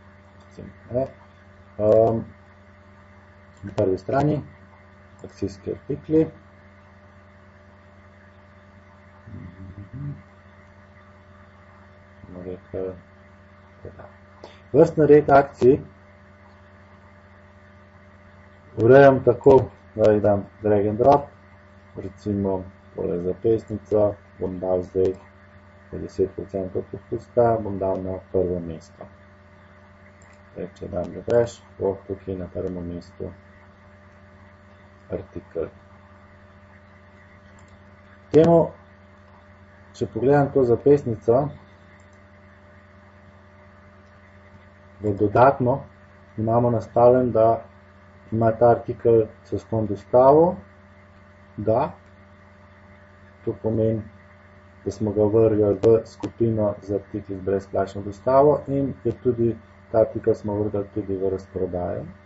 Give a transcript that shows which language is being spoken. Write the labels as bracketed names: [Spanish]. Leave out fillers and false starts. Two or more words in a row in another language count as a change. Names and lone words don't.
[Slovenian] Na prvi strani akcijski artikli. Vrstni red akcij urejam tako, da jih dam [English] drag and drop, [Slovenian] recimo tole zapestnico bom dal zdaj 10% popusta, bom dal na prvo mesto. Če dam refresh, bo tukaj na prvem mestu artikel. Temu, če pogledam to zapestnico, v dodatno imamo nastavljen, da ima ta artikel zastonj dostavo, da to pomeni, da smo ga vrgli v skupino z artikli z brezplačno dostavo in je tudi ta artikel smo vrgli tudi v razprodajo.